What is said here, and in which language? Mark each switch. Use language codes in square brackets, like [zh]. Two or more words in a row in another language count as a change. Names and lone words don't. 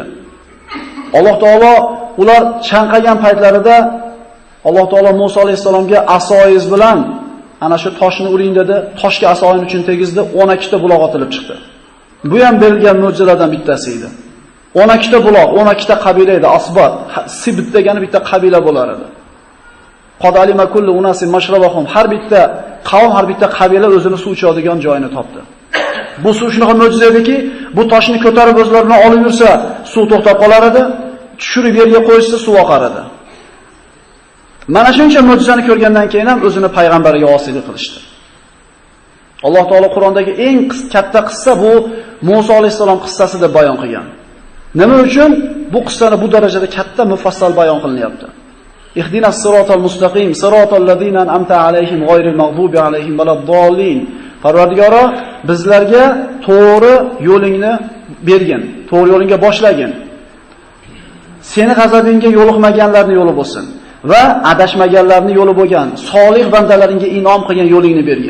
[uz] Alloh taolo ular chanqagan paytlarida Alloh taolo Musa alayhisalomga asoyiz bilan ana shu toshni uring dedi, toshga asoyin uchun tegizdi, 12 ta buloq otilib chiqdi. Bu ham berilgan mo'jizalardan bittasi edi. 12 ta buloq, 12 ta qabila edi, Asbat, Sibt degani bitta qabila bo'lar edi. [ar] قد علم كل أناس مشربهم, [uz] har bitta qavm, har bitta qabila o'zini suv ichadigan joyini topdi. Bu suv shunaqa mo'jiza ediki, bu toshni ko'tarib o'zlari bilan olib yursa, suv to'xtab qolar edi, tushirib yerga qo'ysa suv oqar edi. Mana shuncha mo'jizani ko'rgandan keyin ham o'zini payg'ambariga osiylik qilishdi. Alloh taolo Qur'ondagi eng katta qissa bu Musa alayhisalom qissasi deb bayon qilgan. Nima uchun bu qissani bu darajada katta mufassal bayon qilinyapti? [ar] اهدنا الصراط المستقيم صراط الذين أنعمت عليهم غير المغضوب عليهم ولا الضالين. [uz] Parvardigoro, bizlarga to'g'ri yo'lingni bergin, to'g'ri yo'lingga boshlagin. Seni g'azabingga yo'liqmaganlarning yo'li bo'lsin va adashmaganlarning yo'li bo'lgan solih bandalaringga inom qilgan yo'lingni bergin.